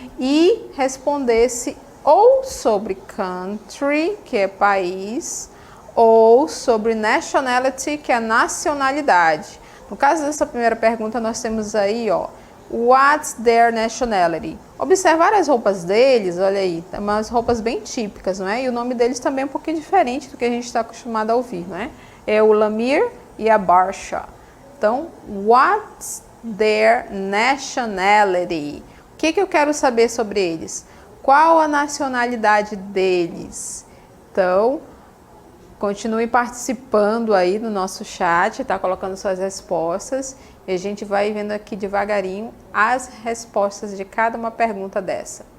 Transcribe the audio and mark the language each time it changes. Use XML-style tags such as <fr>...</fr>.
<pt>E respondesse ou sobre country, que é país, ou sobre nationality, que é nacionalidade. No caso dessa primeira pergunta, nós temos aí, ó,</pt> <en>what's their nationality?</en> <pt>Observar as roupas deles, olha aí, tem umas roupas bem típicas, não é? E o nome deles também é um pouquinho diferente do que a gente está acostumado a ouvir, não é? É o Lamir e a Barsha.</pt> <en>Então, what's their nationality?</en> <pt>O que eu quero saber sobre eles? Qual a nacionalidade deles? Então, continue participando aí no nosso chat, tá colocando suas respostas e a gente vai vendo aqui devagarinho as respostas de cada uma pergunta dessa.</pt>